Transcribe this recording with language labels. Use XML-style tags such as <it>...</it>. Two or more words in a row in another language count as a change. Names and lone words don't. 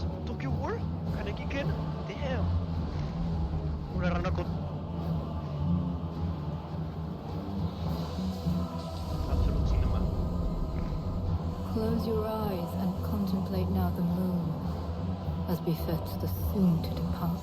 <es>¿Tokyo War? ¿Kaneki Ken? Damn. Una rana con...</es> <en>Absolute cinema. Close your eyes and contemplate now the moon, as befits the soon to depart.</en>